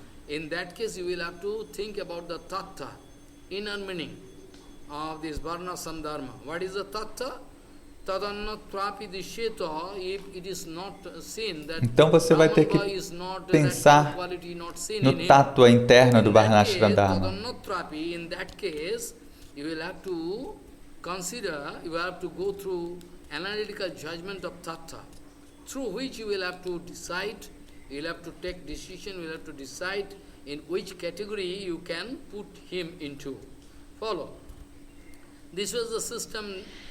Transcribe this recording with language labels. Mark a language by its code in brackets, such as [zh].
[en] in that case, you will have to think about the tattva, inner meaning of this varna samdharma. What is the tattva? [sa] Tadannatrapi disheta, [en] if it is not seen that [pt] então você vai ter que pensar no tattva interno do varnashrama dharma. [en] In that case, you will have to consider, you will have to go through analytical judgment of tattva, through which you will have to decide. You'll have to take decision, you'll have to decide in which category you can put him into. Follow. This was the system